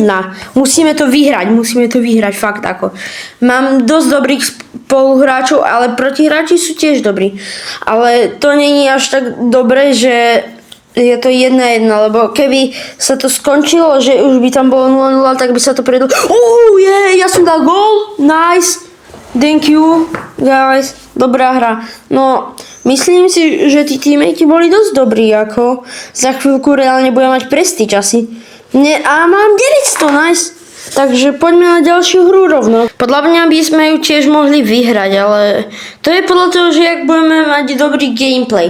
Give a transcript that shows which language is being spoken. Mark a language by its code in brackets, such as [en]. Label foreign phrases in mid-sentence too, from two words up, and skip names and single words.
[sk] Musíme to vyhrať, fakt ako. Mám dosť dobrých spoluhráčov, ale protihráči sú tiež dobrí. Ale to nie je až tak dobre, že je to 1-1, lebo keby sa to skončilo, že už by tam bolo 0-0, tak by sa to predlo... ja som dal gól, [en] nice. Thank you, guys. [sk] Dobrá hra. No, myslím si, že tí teammates boli dosť dobrí, ako za chvíľku reálne budem mať Prestige asi. A mám 900, nice. Takže poďme na ďalšiu hru rovno. Podľa mňa by sme ju tiež mohli vyhrať, ale to je podľa toho, že jak budeme mať dobrý gameplay.